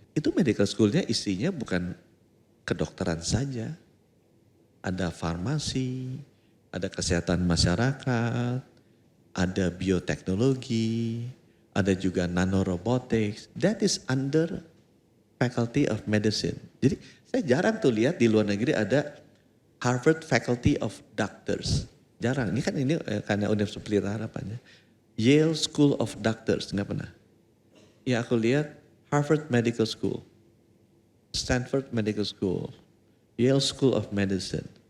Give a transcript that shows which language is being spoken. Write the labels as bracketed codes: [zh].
[id] Itu medical schoolnya isinya bukan kedokteran saja, ada farmasi, ada kesehatan masyarakat, ada bioteknologi, ada juga nanorobotics. [en] That is under Faculty of Medicine. [id] Jadi saya jarang tuh lihat di luar negeri ada Harvard Faculty of Doctors. Jarang. Ini kan karena Universitas Pelita Harapannya. Yale School of Doctors, nggak pernah. Ya aku lihat Harvard Medical School, Stanford Medical School, Yale School of Medicine.